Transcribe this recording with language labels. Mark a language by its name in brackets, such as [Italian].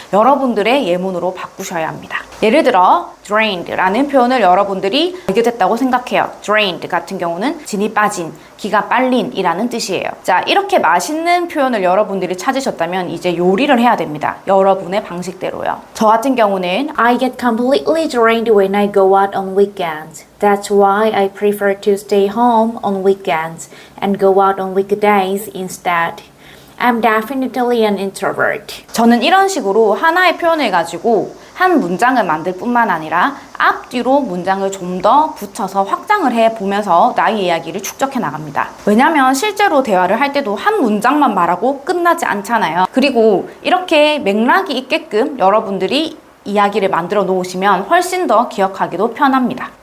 [Korean] 여러분들의 예문으로 바꾸셔야 합니다. 예를 들어 drained라는 표현을 여러분들이 발견했다고 생각해요. drained 같은 경우는 진이 빠진, 기가 빨린 이라는 뜻이에요. 자, 이렇게 맛있는 표현을 여러분들이 찾으셨다면 이제 요리를 해야 됩니다. 여러분의 방식대로요. 저 같은 경우는 [English] I get completely drained when I go out on weekends. That's why I prefer to stay home on weekends and go out on weekdays instead. I'm definitely an introvert. [Korean] 저는 이런 식으로 하나의 표현을 가지고 한 문장을 만들 뿐만 아니라 앞뒤로 문장을 좀 더 붙여서 확장을 해보면서 나의 이야기를 축적해 나갑니다. 왜냐면 실제로 대화를 할 때도 한 문장만 말하고 끝나지 않잖아요. 그리고 이렇게 맥락이 있게끔 여러분들이 이야기를 만들어 놓으시면 훨씬 더 기억하기도 편합니다.